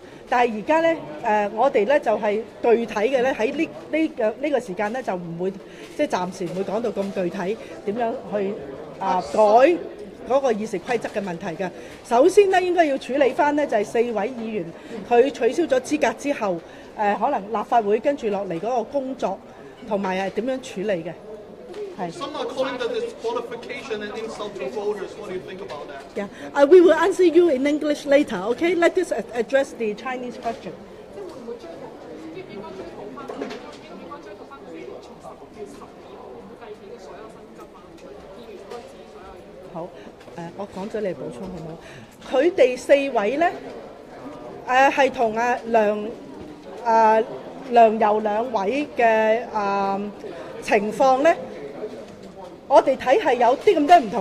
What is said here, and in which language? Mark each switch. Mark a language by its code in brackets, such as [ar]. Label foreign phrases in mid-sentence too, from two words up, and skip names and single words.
[yue] 但係而家咧，我哋咧就係具體嘅咧喺呢個時間咧就唔會即係暫時唔會講到咁具體點樣去改嗰個議事規則嘅問題嘅。首先咧應該要處理翻呢就係4位議員佢取消咗資格之後。可能立法會跟住落嚟嗰個工作同埋係點樣處理嘅，係。 [en] Some are calling that disqualification and insult to voters. What do you think about that? Yeah, we will answer you in English later. Okay, let us address the Chinese question. [yue] 即係會唔會追討？應該追討翻？應該追討翻佢哋從10月12號計起嘅所有薪金啊，議員開支所有嘢。好，我講咗你補充好唔好？佢哋4位咧，係同梁游兩位嘅情況咧，我哋睇係有啲咁多唔